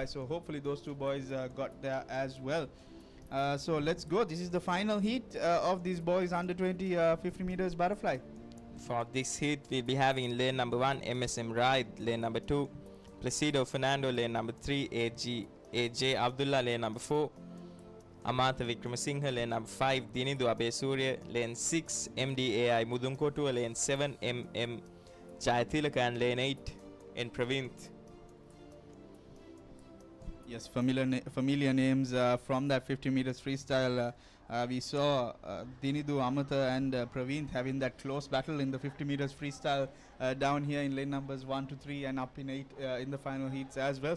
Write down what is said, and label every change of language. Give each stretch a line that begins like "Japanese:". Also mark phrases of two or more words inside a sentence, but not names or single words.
English: So hopefully those two boys got there as well. So let's go. This is the final heat of these boys under 20 50 meters butterfly. For this heat, we'll be having in lane number 1 MSM Ride, lane number 2 Placido Fernando, lane number 3 AJ Abdullah, lane number 4 Amartha Wickramasinghe, lane number 5 Dinidu Abesurya, lane 6 MDAI Mudunkotua, lane 7 MM Jayathilaka, and lane 8 N Pravinth. Yes, familiar names from that 50 meters freestyle. We saw Dinidu, Amata and Praveen having that close battle in the 50 meters freestyle down here in lane numbers 1 to 3 and up in 8 in the final heats as well.